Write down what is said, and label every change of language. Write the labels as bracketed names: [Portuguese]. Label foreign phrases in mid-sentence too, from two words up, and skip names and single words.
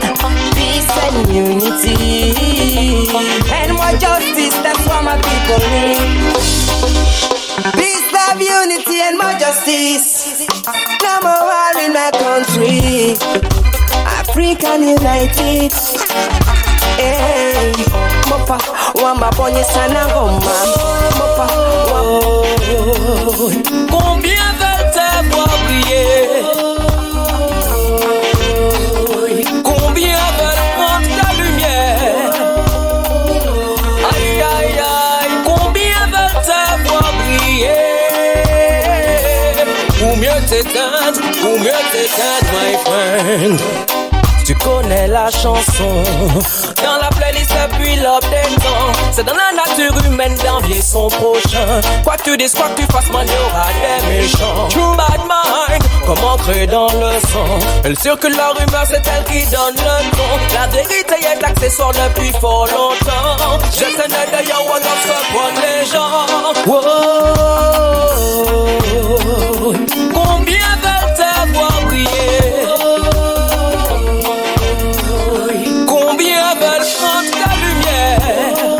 [English] Peace and unity, and more justice, that's what my people need. Peace, love, unity, and more justice. Number one in my country, African United. Hey, mopa, wamba ponye sana ngoma. Mopa, [French] combien veulent te voir briller? Combien veulent prendre ta lumière? Aïe, aïe, aïe, combien veulent te voir briller? Ou mieux t'éteindre, [English] my friend. [French] Tu connais la chanson, dans la playlist depuis l'aube des temps. C'est dans la nature humaine d'envier son prochain. Quoi que tu dises, quoi que tu fasses, man, y'aura des méchants. [English] True bad mind, [French] comme ancré dans le sang. Elle circule la rumeur, c'est elle qui donne le ton. La vérité est accessoire depuis fort longtemps. Je tenais d'ailleurs, on doit se prendre les gens. Wow. Combien veulent te voir briller? Combien veulent prendre ta lumière?